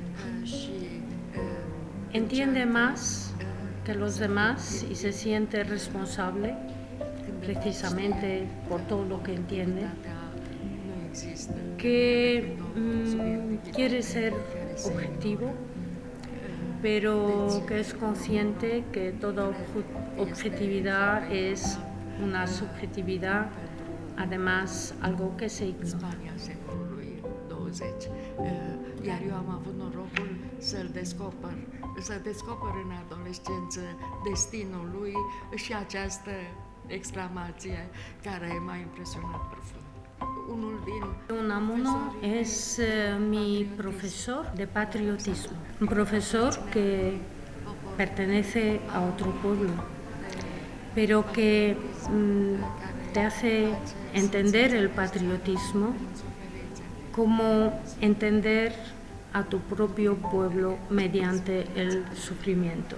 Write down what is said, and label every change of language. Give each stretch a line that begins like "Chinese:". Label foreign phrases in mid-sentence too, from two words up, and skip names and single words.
Spanish: entiende más que los demás y se siente responsable precisamente por todo lo que entiende, que quiere ser objetivo, pero que es consciente que toda objetividad es una subjetividad, además algo que se ignora.
Romanian: Iar eu am avut norocul să descoper în adolescență destinul lui și această exclamație care m-a impresionat profund.
Spanish: Unamuno es mi profesor de patriotismo, un profesor que pertenece a otro pueblo, pero que te hace entender el patriotismo como entender a tu propio pueblo mediante el sufrimiento.